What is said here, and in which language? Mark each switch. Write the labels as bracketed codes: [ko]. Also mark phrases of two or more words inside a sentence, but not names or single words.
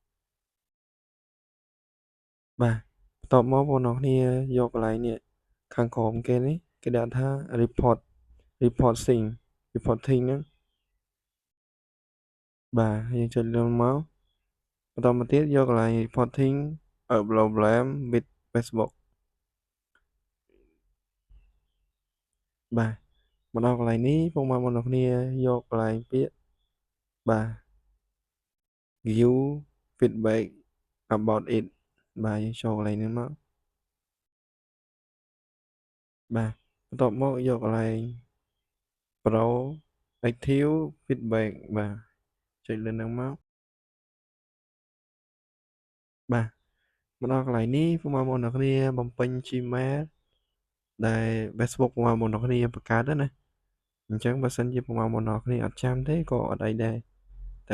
[km] បាទបន្ទាប់មកបងប្អូនគ្នាយកកន្លែងនេះខាងក្រោមគេនេះគេដាក់ថា reporting ហ្នឹង បាទយើងចុចលើមកបន្តមកទៀតយកកន្លែង [en] reporting a problem with Facebook [km] បាទមកដល់កន្លែងនេះពុកម៉ែបងប្អូនគ្នាយកកន្លែងពាក្យបាទ [en] give feedback about it [km] បាទយើងចូលកន្លែងនេះមកបាទបន្ទាប់មកយកកន្លែង [en] proactive feedback [km] បាទចុចលើហ្នឹងមក បាទមកដល់កន្លែងនេះពុកម៉ែបងប្អូនគ្នាបំពេញ Gmail ដែល Facebook ពុកម៉ែបងប្អូនគ្នាបង្កើតណាអញ្ចឹងបើសិនជាពុកម៉ែបងប្អូនគ្នាអត់ចាំទេក៏អត់អីដែរតែ